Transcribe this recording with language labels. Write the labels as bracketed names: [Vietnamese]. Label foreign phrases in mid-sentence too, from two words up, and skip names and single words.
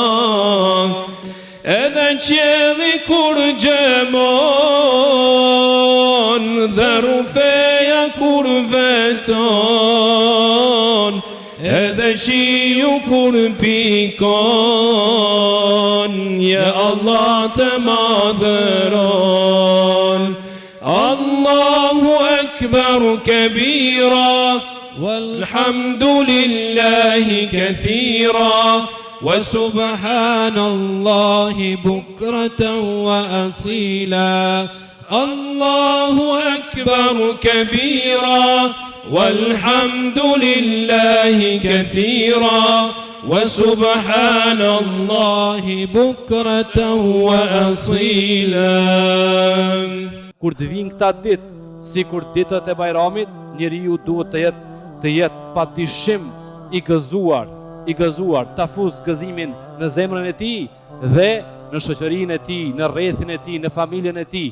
[Albanian] Edhe qielli kur gjemon dhe rufeja kur veton, edhe shiu kur pikon, ja Allah të madhëron. [Arabic] الله أكبر كبيرا والحمد لله كثيرا وسبحان الله بكرة وأصيلا. الله أكبر كبيرا والحمد لله كثيرا وسبحان الله بكرة وأصيلا. [Albanian] Kur të vinë këta ditë, si kur ditët e Bajramit, njeriu duhet të jetë pa dyshim i gëzuar, ta fuz gëzimin në zemrën e tij dhe në shoqërinë e tij, në rrethin e tij, në familjen e tij.